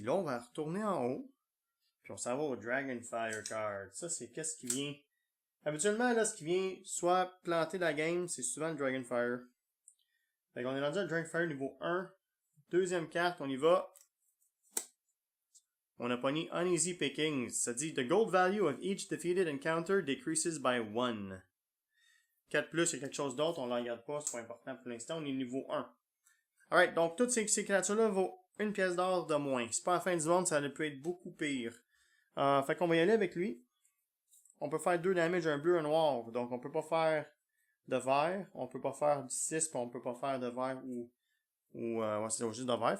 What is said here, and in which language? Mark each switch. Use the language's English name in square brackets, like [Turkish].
[French] Là, on va retourner en haut. Puis on s'en va au Dragonfire card. Ça, c'est qu'est-ce qui vient... Habituellement, là, ce qui vient soit planter la game, c'est souvent le Dragonfire. Fait qu'on est rendu à Dragonfire niveau 1. Deuxième carte, on y va. On a pogné Uneasy Pickings. Ça dit [English] The gold value of each defeated encounter decreases by 1. [French] 4 plus, c'est quelque chose d'autre, on ne la regarde pas, c'est pas important pour l'instant, on est niveau 1. Alright, donc toutes ces créatures-là vaut une pièce d'or de moins. C'est pas la fin du monde, ça peut être beaucoup pire. Fait qu'on va y aller avec lui. On peut faire 2 damage, un bleu, un noir. Donc on peut pas faire de vert, on peut pas faire du 6, puis on peut pas faire de vert ou ouais, c'est juste de vert.